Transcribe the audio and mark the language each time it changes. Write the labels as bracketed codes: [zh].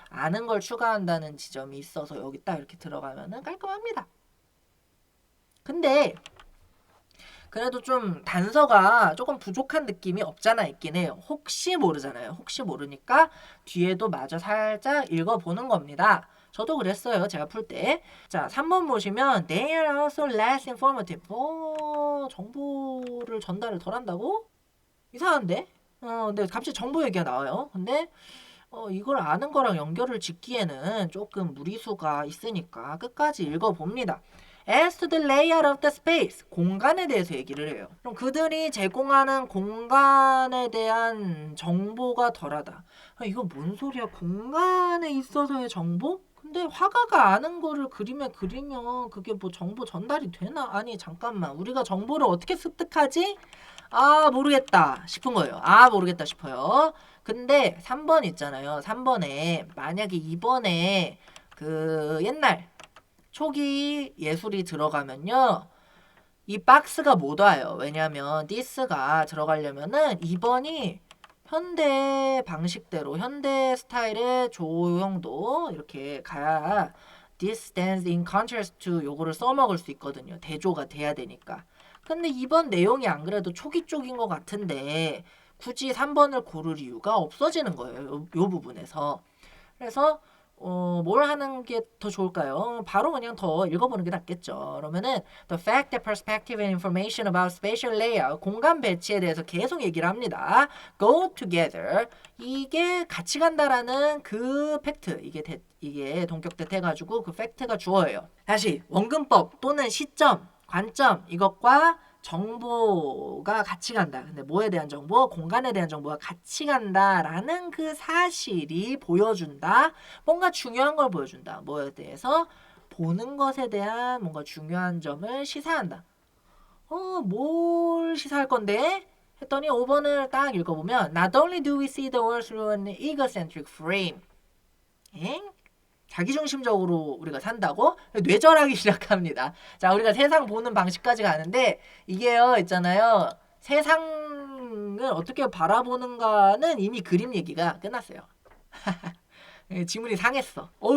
[ko] 아는 걸 추가한다는 지점이 있어서 여기 딱 이렇게 들어가면은 깔끔합니다. 근데 그래도 좀 단서가 조금 부족한 느낌이 없잖아 있긴 해요. 혹시 모르잖아요. 혹시 모르니까 뒤에도 마저 살짝 읽어보는 겁니다. 저도 그랬어요. 제가 풀 때. 자, 3번 보시면 [en] They are also less informative. [ko] 정보를 전달을 덜 한다고? 이상한데? 근데 갑자기 정보 얘기가 나와요. 근데 이걸 아는 거랑 연결을 짓기에는 조금 무리수가 있으니까 끝까지 읽어봅니다. [en] As to the layout of the space, [ko] 공간에 대해서 얘기를 해요. 그럼 그들이 제공하는 공간에 대한 정보가 덜하다. 이거 뭔 소리야? 공간에 있어서의 정보? 근데 화가가 아는 거를 그림에 그리면 그게 뭐 정보 전달이 되나? 아니 잠깐만 우리가 정보를 어떻게 습득하지? 모르겠다 싶은 거예요. 모르겠다 싶어요. 근데 3번 있잖아요. 3번에 만약에 2번에 그 옛날 초기 예술이 들어가면요. 이 박스가 못 와요. 왜냐면 this가 들어가려면은 2번이 현대 방식대로 현대 스타일의 조형도 이렇게 가야 [en] this stands in contrast to [ko] 요거를 써먹을 수 있거든요. 대조가 돼야 되니까. 근데 2번 내용이 안 그래도 초기 쪽인 것 같은데 굳이 3번을 고를 이유가 없어지는 거예요. 요 부분에서. 그래서 뭘 하는 게 더 좋을까요? 바로 그냥 더 읽어보는 게 낫겠죠. [en] 그러면은 the fact that perspective and information about spatial layout [ko] 공간 배치에 대해서 계속 얘기를 합니다. [en] go together [ko] 이게 같이 간다라는 그 팩트 이게 동격대 해가지고 그 팩트가 주어예요. 다시 원근법 또는 시점 관점 이것과 정보가 같이 간다. 근데 뭐에 대한 정보? 공간에 대한 정보가 같이 간다라는 그 사실이 보여준다. 뭔가 중요한 걸 보여준다. 뭐에 대해서? 보는 것에 대한 뭔가 중요한 점을 시사한다. 뭘 시사할 건데? 했더니 5번을 딱 읽어보면 [en] Not only do we see the world through an egocentric frame. [ko] 자기중심적으로 우리가 산다고 뇌절하기 시작합니다. 자, 우리가 세상 보는 방식까지 가는데 이게요 있잖아요. 세상을 어떻게 바라보는가는 이미 그림 얘기가 끝났어요. 지문이 상했어.